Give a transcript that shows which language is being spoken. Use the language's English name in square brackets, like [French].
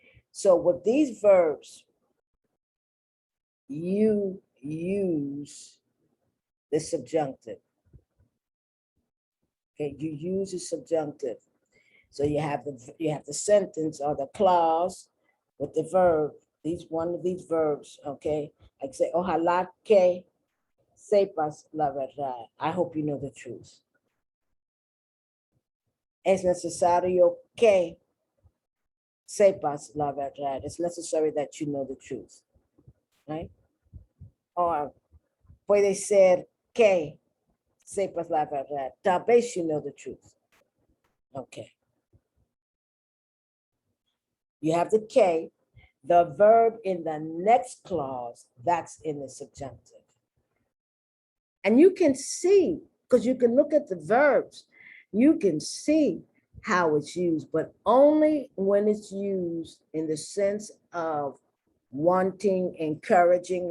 [English] So with these verbs, you use the subjunctive. Okay, you use the subjunctive. So you have the sentence or the clause with the verb. One of these verbs, okay? Like say, [Spanish] ojalá que sepas la verdad. [English] I hope you know the truth. [Spanish] Es necesario que sepas la verdad. [English] It's necessary that you know the truth, right? [Spanish] Or puede ser que sepas la verdad. Tal vez [English] you know the truth. Okay. You have the que, the verb in the next clause, that's in the subjunctive. And you can see, because you can look at the verbs, you can see how it's used, but only when it's used in the sense of wanting, encouraging.